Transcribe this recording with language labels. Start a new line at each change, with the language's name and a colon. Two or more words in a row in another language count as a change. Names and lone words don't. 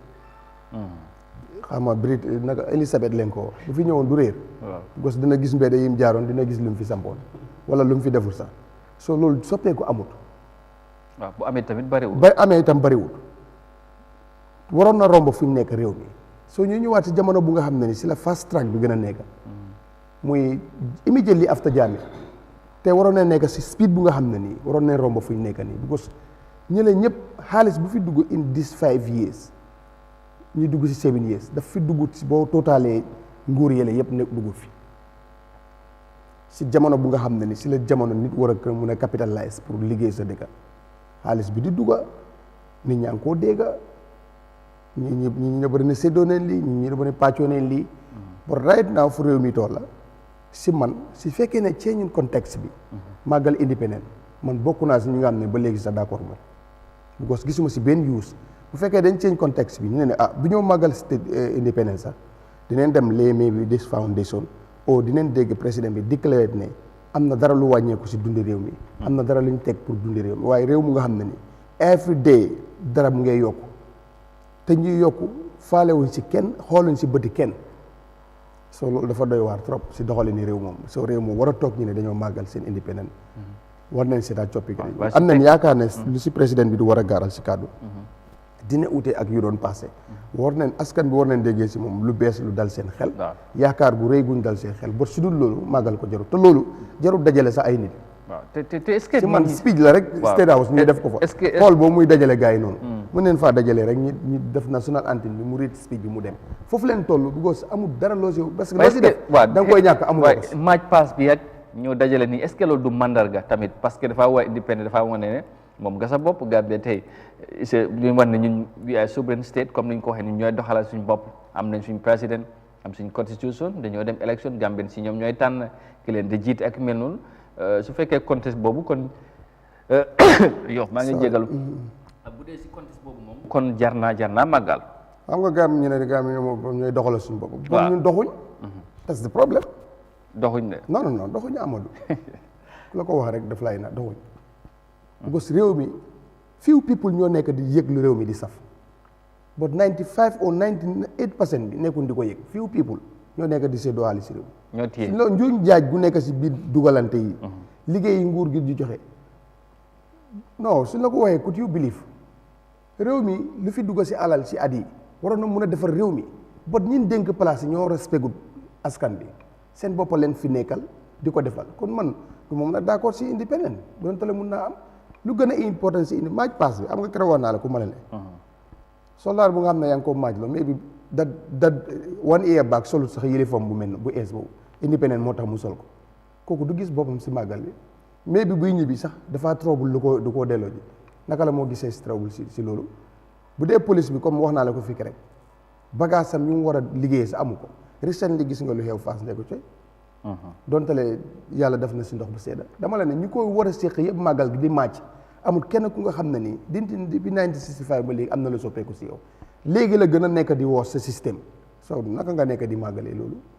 Wolof: xam nga Brit naka Elisabeth leen ko wax bu fi ñëwoon du réer because dina gis mbedd yim jaaroon dina gis lu mu fi sampoon wala lu mu fi deful sax soo loolu soppeeku amut waaw bu amee tamit bariwul ba amee itam bariwul waroon na romb fu ñu nekk réew mi soo ñu ñëwaat si jamono bu nga xam ne ni si la
English: fast track
Wolof: bi gën a nekk muy
English: immediately after
Wolof: Jammeh te waroon na nekk si speed bu nga xam ne nii waroon na romb fu ñu nekk nii because ñële ñëpp xaalis bu fi dugg
English: in this 5 years
Wolof: ñu dugg si 7 years daf fi dugg si boo totalee nguur yële yëpp nekk dugg fi si jamono bu nga xam ne ni si la jamono nit war a mun a capitalize pour liggéey sa dëkk xaalis bi di dugga nit ñaa ngi koo dégga ñi bëri na séddoo neen lii ñi bëri na pàccoo neen lii
English: but right now
Wolof: fu réew mi toll la si man si fekkee ne cee ñun contexte bi màggal independent man bokk naa si ñi nga xam ne ba léegi sax d'accord moom because gisuma si benn use bu fekkee dañ change contexte bi ñu ne bu ñëw màggal
English: state independence
Wolof: sax dinañ dem lay
English: maybe this foundation
Wolof: o dinañ dégg président bi déclaré ne am na dara lu wàññeeku si dundi réew mi am na dara lu ñu teg pour dundi réew mi waaye réew mu nga xam ne ni every day dara mu ngay yokku te ñuy yokku faalewuñ si kenn xooluñ si bëti kenn soo loolu dafa doy waar trop si doxalin ni réew moom soo réew moom war a toog ñu ne dañoo màggal seen indépendant war nañ seetaat coppi am nañ yaakaar ne lu si président bi du war a gaaral si kàddu dina ute ak yu doon passé war nañ askan bi war nañ déggee si moom lu bees lu dal seen xel yaakaar gu rëy guñ dal seen xel ba su dul loolu màggal ko jarul te loolu jarul dajale sax ay nit waaw te
French: est-ce que
Wolof: si man speech la rek State House ñu def ko fa xool boobu muy dajale gars yi noonu mën neen faa dajale rek ñu def
English: national anthem
Wolof: bi mu
English: read speech
Wolof: bi mu dem foofu leen toll because amul dara loo si
French: parce que
Wolof: loo si def da nga koy ñàkk amul ko match pass bi ak ñoo dajale nii
French: est-ce que
Wolof: loolu du mandarga tamit
French: parce que
Wolof: dafa waa indépendant dafa wane ne moom nga sa bopp Gambia tey ñu wax ne ñun
English: we are sovereign state
Wolof: comme ni ñu ko waxee ni ñooy doxalal suñu bopp am nañ suñu président am suñu constitution dañoo dem élection Gambien si ñoom ñooy tànn ki leen di jiite ak mel noonu su fekkee contexte boobu kon yow maa ngi jégalu bu dee si contexte boobu moom kon jar naa màggal xam nga Gambie ñu ne Gambie ñooy doxalal suñu bopp bon ñun doxuñ
English: that's the problème
Wolof: doxuñ de non doxuñu Amadou la ko wax rek daf lay na doxuñ because réew mi
English: few people
Wolof: ñoo nekk di yëg lu réew mi di saf
English: but 95 or 98%
Wolof: bi nekkul di ko yëg
English: few people
Wolof: ñoo nekk di séddoo xaalis si réew ñoo téye si loolu njuuñ jaaj gu nekk si biir dugalante yi liggéey yi nguur gi di joxe non suñ la ko waxee
English: could you believe
Wolof: réew mi lu fi dugg si alal si at yi waroon na mun a defar réew mi but ñin dénk place yi ñoo respecté askan bi seen boppa leen fi nekkal di ko defal kon man du moom nag d'accord si indépendant doon tale mun naa am lu gën a important si indi maaj pass bi am nga keroog naa la ku ma la ne soldat bu nga xam ne yaa ngi ko maaj la mais bi dat
English: 1 year back
Wolof: solut sax yëlifam bu mel ne bu ees boobu indépendant moo tax mu sol ko kooku du gis boppam si màggal bi mais bi buy ñibbi sax dafa trouble du koo delloo ji naka la moo gisee si trouble si loolu bu dee police bi comme wax naa la ko fii rek bagage sam yu mu war a liggéey sa amu ko recently gis nga lu xew Fass Ndeye ko coy dontale yàlla def na si ndox bu sedda dama la ne ñu koy war a séq yëpp màggal gi di màcc amul kenn ku nga xam ne nii dinti bi 1965 ba léegi am na lu soppeeku si yow léegi la gën a nekk di woos sa système soo naka nga nekk di màggalee loolu